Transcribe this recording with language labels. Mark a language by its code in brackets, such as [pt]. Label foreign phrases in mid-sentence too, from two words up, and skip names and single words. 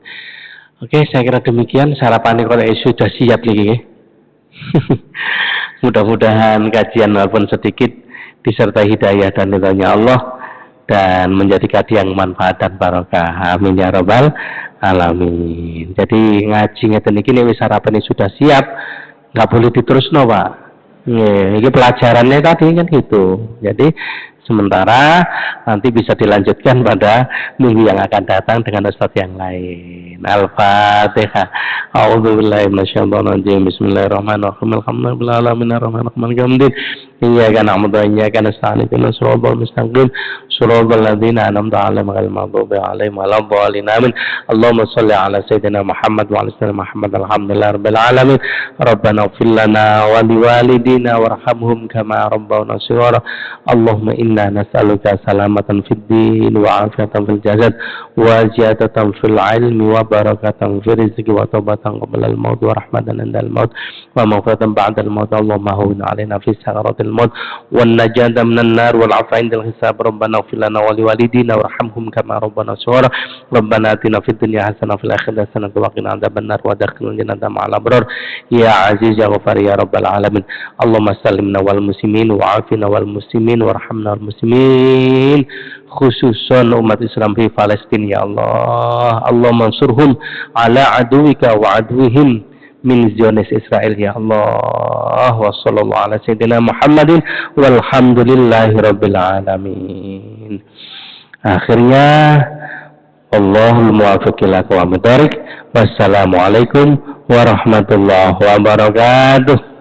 [id] Oke, saya kira demikian. Sarapan kalau sudah siap lagi. Mudah-mudahan kajian walaupun sedikit disertai hidayah dan ridhonya Allah, dan menjadi kajian yang manfaat dan barokah. [ar] آمين يا رب العالمين. [jv] Jadi ngaji ngeten iki nek wis sarapan [id] sudah siap, nggak boleh [jv] diterusno, Pak. [id] Ini pelajarannya tadi kan gitu. Jadi sementara nanti bisa dilanjutkan pada minggu yang akan datang dengan ustaz yang lain. Al-Fatihah. [ar] أعوذ بالله من الشيطان الرجيم بسم الله الرحمن الرحيم. الحمد لله العالمين الرحمن الرحيم إياك نعبد وإياك نستعين. اهدنا الصراط المستقيم صراط الذين أنعمت عليهم غير المغضوب عليهم ولا الضالين. Amin. اللهم صل على سيدنا محمد وعلى سيدنا محمد. الحمد لله رب العالمين ربنا اغفر لنا ولوالدينا وارحمهم كما ربونا صغارا. اللهم إنا نسألك سلامة في الدين وعافية في الجسد وزيادة في العلم وبركة في الرزق وتوبة قبل الموت ورحمة عند الموت ومغفرة بعد الموت. اللهم هون علينا في سكرات الموت والنجاة من النار والعفو عند الحساب. ربنا اغفر لنا ولوالدينا وارحمهم كما ربنا صغارا. ربنا آتنا في الدنيا حسنة وفي الآخرة حسنة وقنا عذاب النار وأدخلنا الجنة مع الأبرار يا عزيز يا غفار يا رب العالمين. اللهم سلمنا والمسلمين وعافنا والمسلمين وارحمنا والمسلمين خصوصا [id] umat Islam di Palestina [ar] يا الله. اللهم انصرهم على عدوك وعدوهم من Zionis Israel يا الله. وصلى الله على سيدنا محمد والحمد لله رب العالمين. Akhirnya الله الموفق إلى أقوم الطريق. والسلام عليكم ورحمة الله وبركاته.